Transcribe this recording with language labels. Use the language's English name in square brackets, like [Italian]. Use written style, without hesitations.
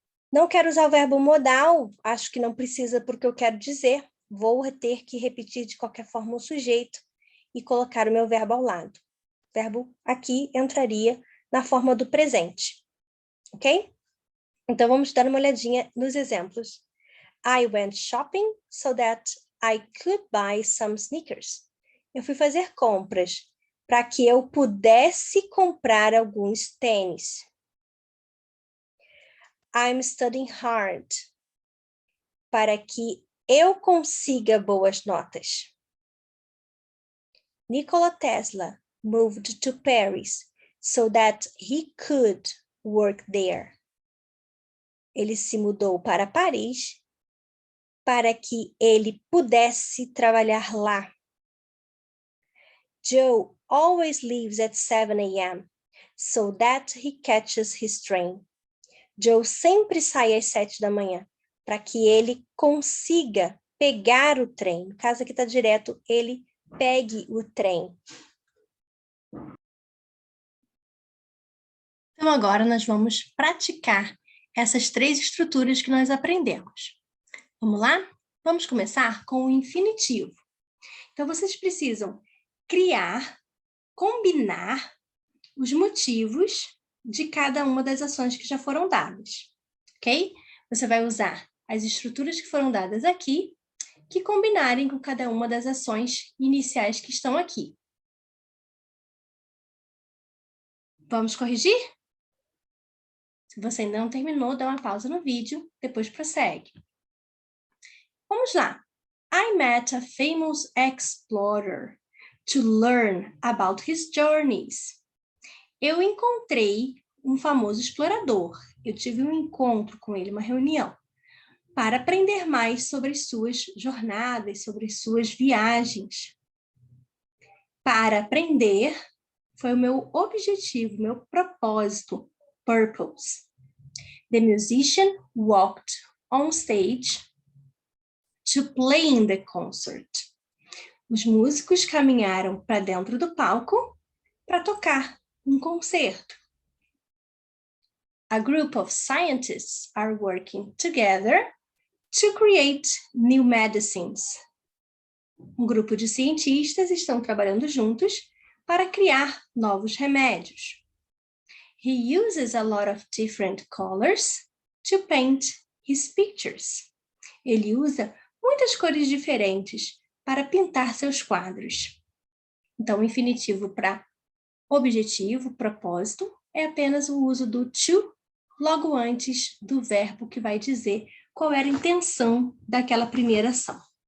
[Portuguese] Não quero usar o verbo modal, acho que não precisa porque eu quero dizer. Vou ter que repetir de qualquer forma o sujeito e colocar o meu verbo ao lado. O verbo aqui entraria na forma do presente, ok? Então, vamos dar uma olhadinha nos exemplos. [English] I went shopping so that I could buy some sneakers. [Portuguese] Eu fui fazer compras para que eu pudesse comprar alguns tênis. [English] I'm studying hard [Portuguese] para que eu consiga boas notas. [English] Nikola Tesla moved to Paris so that he could work there. [Portuguese] Ele se mudou para Paris para que ele pudesse trabalhar lá. [English] Joe always leaves at 7 a.m. so that he catches his train. [Portuguese] Joe sempre sai às 7 da manhã para que ele consiga pegar o trem. No caso aqui está direto, ele pegue o trem. Então agora nós vamos praticar essas 3 estruturas que nós aprendemos. Vamos lá? Vamos começar com o infinitivo. Então vocês precisam criar, combinar os motivos de cada uma das ações que já foram dadas, ok? Você vai usar as estruturas que foram dadas aqui, que combinarem com cada uma das ações iniciais que estão aqui. Vamos corrigir? Se você ainda não terminou, dá uma pausa no vídeo, depois prossegue. Vamos lá. [English] I met a famous explorer to learn about his journeys. [Portuguese] Eu encontrei um famoso explorador. Eu tive um encontro com ele, uma reunião, para aprender mais sobre as suas jornadas, sobre as suas viagens. Para aprender foi o meu objetivo, meu propósito, purpose. [English] The musician walked on stage to play in the concert. [Portuguese] Os músicos caminharam para dentro do palco para tocar um concerto. [English] A group of scientists are working together to create new medicines. [Portuguese] Um grupo de cientistas estão trabalhando juntos para criar novos remédios. [English] He uses a lot of different colors to paint his pictures. [Portuguese] Ele usa muitas cores diferentes para pintar seus quadros. Então, o infinitivo para objetivo, propósito, é apenas o uso do to logo antes do verbo que vai dizer qual era a intenção daquela primeira ação.